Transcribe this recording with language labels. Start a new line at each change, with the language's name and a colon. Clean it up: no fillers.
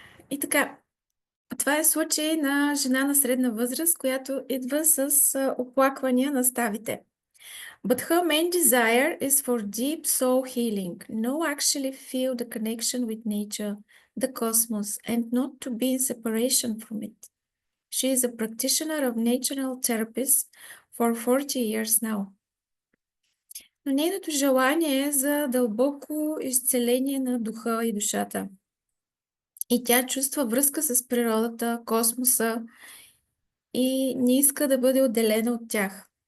Bulgarian: И така, това е случай на жена на средна възраст, която идва с оплаквания на ставите.
English: But her main desire is for deep soul healing. No, actually feel the connection with nature, the cosmos, and not to be in separation from it. She is a practitioner of natural therapies for 40 years now.
Bulgarian: Но нейното желание е за дълбоко изцеление на духа и душата. И тя чувства връзка с природата, космоса и не иска да бъде отделена от тях.